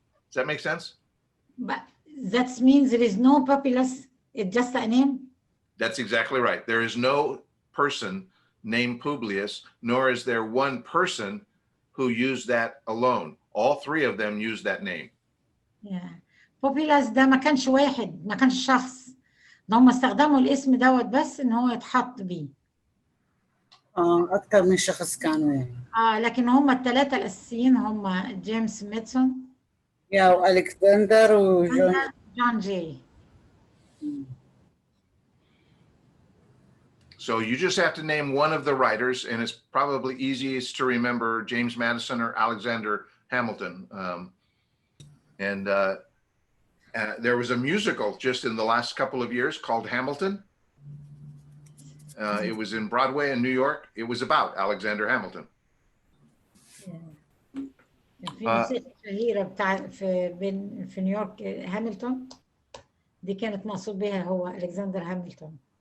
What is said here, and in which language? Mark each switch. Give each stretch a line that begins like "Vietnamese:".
English: Does that make sense? But that means there is no Populus, it's just a name? That's exactly right. There is no person named Publius, nor is there one person who used that alone. All three of them used that name. Yeah.
Arabic: Populus ده ما كانش واحد، ما كانش شخص. ده هم استخدموا الاسم دوت بس ان هو يتحط بيه. اكثر من شخص كانوا يعني. لكن هم الثلاثة الاساسيين هم جيمس ميدسون. والكسندر وجون جي.
English: So you just have to name one of the writers, and it's probably easiest to remember James Madison or Alexander Hamilton. And there was a musical just in the last couple of years called Hamilton. It was in Broadway in New York. It was about Alexander Hamilton.
Arabic: في موسيقى شهيرة بتاع في نيويورك هامilton دي كانت مقصود بها هو ألكسندر هامilton.